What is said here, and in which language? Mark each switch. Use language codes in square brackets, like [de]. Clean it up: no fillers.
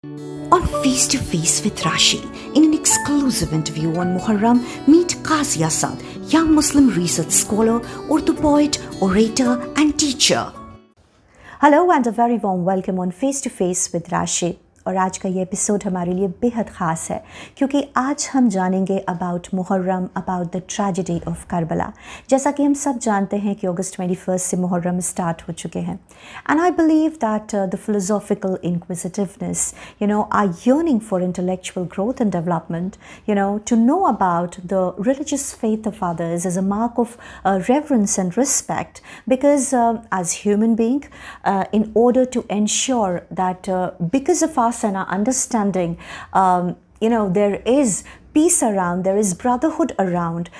[en] On Face to Face with Rashi, in an exclusive interview on Muharram, meet Qazi Asad, young Muslim research scholar, Urdu poet, orator and teacher. Hello and a very warm welcome on Face to Face with Rashi. [hi] और आज का ये episode हमारे लिए बेहद ख़ास है क्योंकि आज हम जानेंगे [en] About Muharram, about the tragedy of Karbala. [hi] जैसा कि हम सब जानते हैं कि अगस्त 21 से मुहर्रम स्टार्ट हो चुके हैं [en] And I believe that the philosophical inquisitiveness, or yearning for intellectual growth and development, to know about the religious faith of others is a mark of reverence and respect because as human being, in order to ensure that because of us and our understanding, there is peace around, there is brotherhood around.